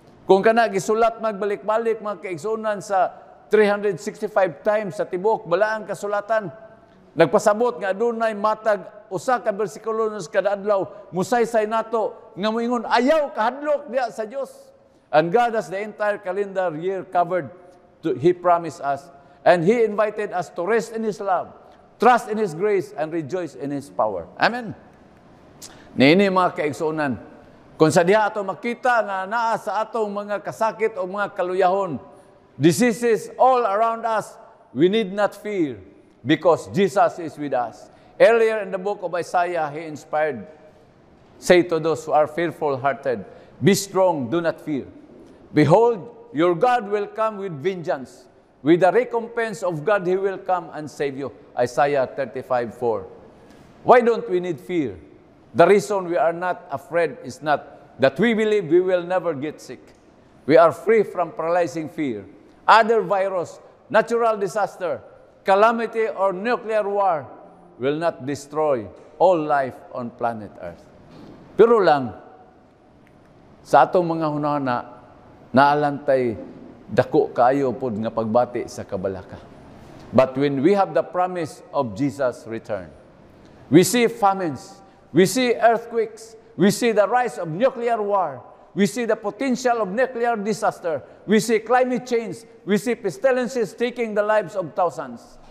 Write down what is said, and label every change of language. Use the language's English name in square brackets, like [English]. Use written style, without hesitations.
[Cebuano] Kung kana gisulat magbalik-balik mga kaigsunan sa 365 times sa tibuok balaang kasulatan, nagpasabot nga adunay matag usa ka bersikulo kada adlaw musaysay nato nga moingon ayaw kahadlok diha sa Dios. [English] And God has the entire calendar year covered. He promised us, and He invited us to rest in His love, trust in His grace, and rejoice in His power. Amen. [Cebuano] Niini mga kaigsunan, kung sa diha ato makita nga naa sa atong mga kasakit o mga kaluyahon, [English] diseases all around us, we need not fear because Jesus is with us. Earlier in the book of Isaiah, He inspired, say to those who are fearful-hearted, be strong, do not fear. Behold, your God will come with vengeance. With the recompense of God, He will come and save you. Isaiah 35:4. Why don't we need fear? The reason we are not afraid is not that we believe we will never get sick. We are free from paralyzing fear. Other virus, natural disaster, calamity, or nuclear war will not destroy all life on planet Earth. [Cebuano] Pero lang, sa atong mga hunahuna, naalantay dako kaayo pod nga pagbati sa kabalaka. [English] But when we have the promise of Jesus' return, we see famines, we see earthquakes, we see the rise of nuclear war, we see the potential of nuclear disaster, we see climate change, we see pestilences taking the lives of thousands.